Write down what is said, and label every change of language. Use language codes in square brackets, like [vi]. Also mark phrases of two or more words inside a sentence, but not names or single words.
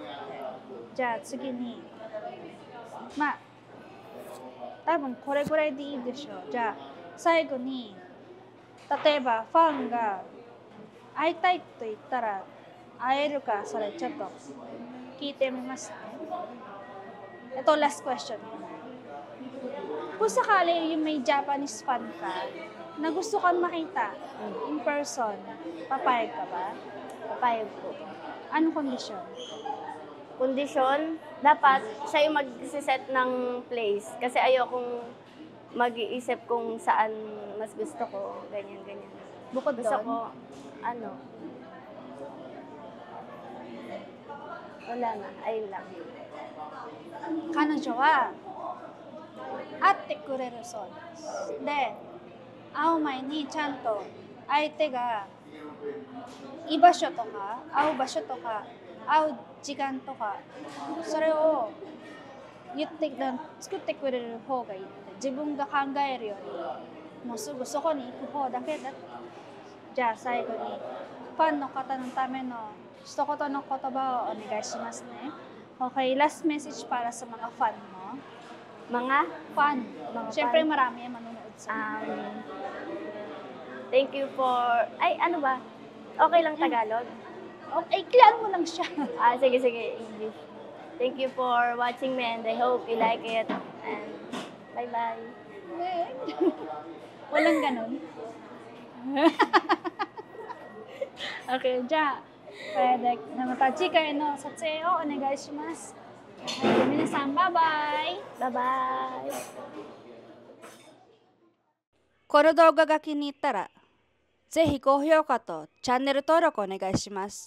[ja] じゃあ次に、まあ、多分これぐらいでいいでしょう。じゃあ最後に、例えばファンが会いたいと言ったら会えるか、それちょっと聞いてみますね。 [tl] Ito last question. Kung sakali yung may Japanese fan ka na gusto kang makita [en] in person, [tl] papayag ka ba? Papayag po. Anong kondisyon? Kondisyon, dapat siya yung mag-set ng place. Kasi ayokong mag-iisip kung saan mas gusto ko, ganyan. Bukod Gusto doon? ko, ano, wala na, ayun lang. [ja] 彼女は会ってくれるそうです。で、会う前にちゃんと相手が居場所とか会う場所とか会う時間とかそれを作ってくれる方がいいって。自分が考えるよりもうすぐそこに行く方だけだって。じゃあ最後にファンの方のための一言の言葉をお願いしますね。 [tl] Okay, last message para sa mga fan mo. Mga, Fan. Mga Siyempre fan. marami yung manonood sa [en] thank you for, [tl] ay, ano ba? Okay lang Tagalog? Okay, kilala mo lang siya. Sige, English. [en] Thank you for watching me and I hope you like it. And bye-bye. [tl] Walang ganun. [ja] Okay, じゃあ、これでまた次回の撮影をお願いします。はい、皆さん、バイバイ。 Bye-bye. この動画が気に入ったら、ぜひ高評価とチャンネル登録お願いします。